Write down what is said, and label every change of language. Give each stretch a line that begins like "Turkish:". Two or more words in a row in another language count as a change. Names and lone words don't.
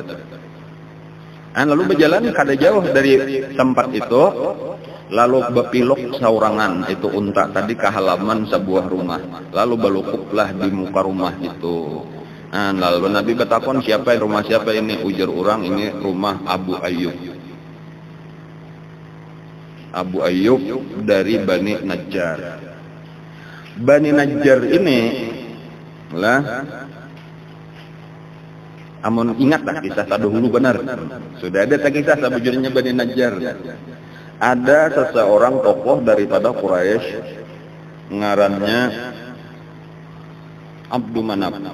Banjar: Nah, lalu berjalan kada jauh dari tempat itu, lalu bepilok saurangan itu unta tadi ke halaman sebuah rumah. Lalu balukuplah di muka rumah itu. Nah, lalu Nabi bertakon, siapa rumah siapa ini? Ujar orang, ini rumah Abu Ayyub. Abu Ayyub dari Bani Najjar. Bani Najjar ini lah, amun ingatlah kisah dahulu benar. Sudah ada kisah sebujurnya Bani Najjar. Ada seseorang tokoh daripada Quraisy, ngarannya Abdul Manaf.